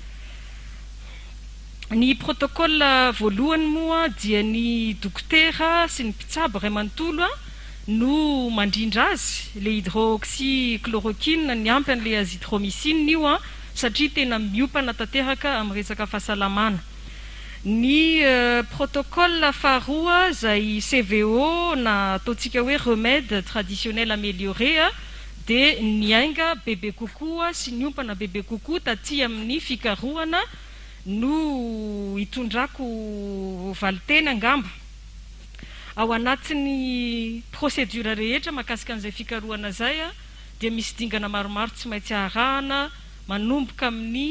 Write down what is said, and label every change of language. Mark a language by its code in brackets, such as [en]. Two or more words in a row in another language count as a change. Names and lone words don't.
[mg] ny protocole voalohany moa dia ny dokotera sy ny mpitsabo ray manontolo no mandrindra azy le hydroxychloroquine ny ampy an'le azithromycine io satria tena miopana tanteraka amin'ny resaka fahasalamana ny protocole faharoa zay CVO na ataontsika hoe [fr] remède traditionnel amélioré [mg] de ny ainga bebe kokoa sy ny ompana bebe kokoa taty amin'ny fikarohana no hitondrako valiteny angamba ao anatin'ny procédure rehetra mahakasika an'izay fikarohana zay dia misy dingana maromaro tsy maintsy arahana manomboka amin'ny